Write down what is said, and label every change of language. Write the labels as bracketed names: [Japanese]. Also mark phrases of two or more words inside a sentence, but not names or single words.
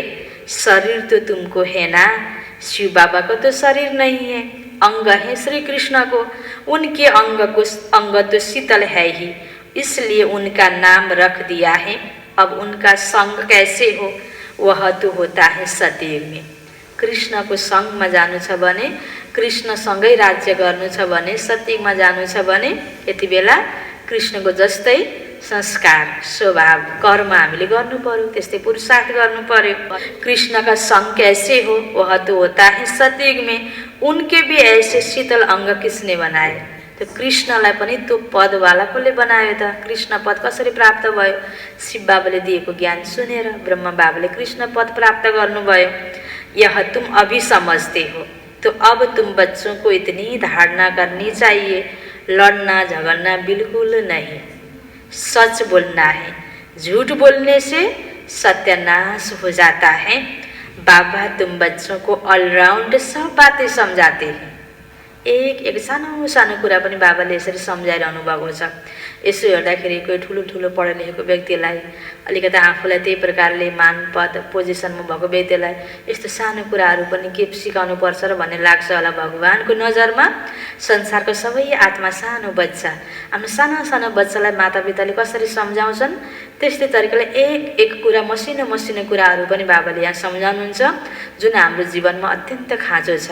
[Hindi] शरीर तो तुमको है ना, शिव बाबा को तो शरीर नहीं है, अंग है श्री कृष्ण को। उनके अंग तो शीतल है ही, इसलिए उनका नाम रख दिया है। अब उनका संग कैसे हो, वह तो होता है सतयुग में। [Nepali] कृष्ण को संग में जानु छ भने, कृष्ण सँगै राज्य गर्नु छ भने, सतयुगमा जानु छ भने यति बेला कृष्ण को जस्तै संस्कार स्वभाव कर्म हामीले गर्नु पर्यो, त्यस्तै पुरुषार्थ गर्नु पर्यो। [Hindi] कृष्ण का संग कैसे हो, वह तो होता है सतयुग में। उनके भी ऐसे शीतल अंग किसने बनाए। [Nepali] तो कृष्णलाई पनि त्यो पदवाला कसले बनायो त। कृष्ण पद कसरी प्राप्त भयो, शिव बाबाले दिएको ज्ञान सुनेर ब्रह्म बाबाले कृष्ण पद प्राप्त गर्नुभयो। [Hindi] यह तुम अभी समझते हो, तो अब तुम बच्चों को इतनी धारणा करनी चाहिए, लड़ना झगड़ना बिल्कुल नहीं, सच बोलना है। झूठ बोलने से सत्यानाश हो जाता है। बाबा तुम बच्चों को ऑलराउंड सब बातें समझाते हैं। [Nepali] एक सानो सानो कुरा पनि बाबाले यसरी सम्झाइरहनु भएको छ। यसो हेर्दाखेरि कोही ठुलो ठुलो पढे लेखेको व्यक्तिलाई, अलिकति आफूलाई त्यही प्रकारले मान पद पोजिसनमा भएको व्यक्तिलाई यस्तो सानो कुराहरू पनि के सिकाउनु पर्छ र भन्ने लाग्छ होला। भगवानको नजरमा संसारको सबै आत्मा सानो बच्चा, आफ्नो सानो सानो बच्चालाई मातापिताले कसरी सम्झाउँछन् त्यस्तै तरिकाले एक एक कुरा मसिनो मसिनो कुराहरू पनि बाबाले यहाँ सम्झाउनुहुन्छ, जुन हाम्रो जीवनमा अत्यन्त खाँचो छ।